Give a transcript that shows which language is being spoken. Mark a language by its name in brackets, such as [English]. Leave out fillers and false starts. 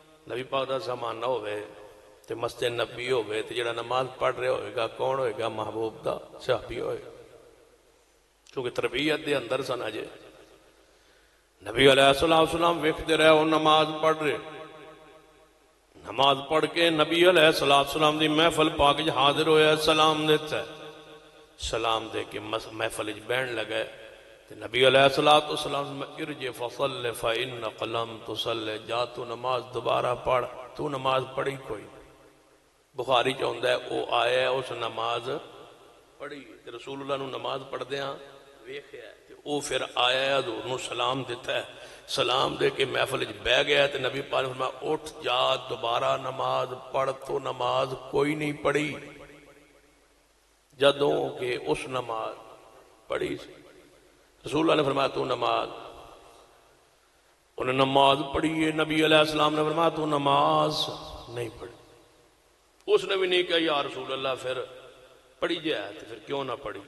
[Punjabi] نبی پاک دا زمانہ نہ ہوئے تے مسجد نبی ہوئے تے جڑا نماز پڑھ رہے ہوئے گا کون ہوئے گا؟ محبوب دا صحابی ہوئے گا، کیونکہ تربیت دے اندر سن اجے. نبی علیہ السلام ویکھدے رہے وہ نماز پڑھ رہے. نماز پڑھ کے نبی علیہ السلام دی محفل پاک جی حاضر ہویا، سلام دیتا ہے. سلام دے کے محفل جی بہن لگے. نبی علیہ السلام [Arabic] ارجع فصل فإنک لم تصلی، [Punjabi] جا تو نماز دوبارہ پڑھ، تو نماز پڑھی کوئی. بخاری چاہتا ہے وہ آیا اس نماز پڑھی. رسول اللہ نو نماز پڑھ دیاں ویکھیا تے او پھر آیا حضور نو سلام دیتا ہے. سلام دے کے محفل وچ بیٹھ گیا تے نبی پاک نے فرمایا اٹھ جا دوبارہ نماز پڑھ. تو نماز کوئی نہیں پڑھی. جدوں کہ اس نماز پڑھی رسول اللہ نے فرمایا تو نماز، انہیں نماز پڑھی ہے. نبی علیہ السلام نے فرمایا تو نماز نہیں پڑھی. اس نے بھی نہیں کہا یا رسول اللہ پھر پڑھی جائے تو پھر کیوں نہ پڑھی.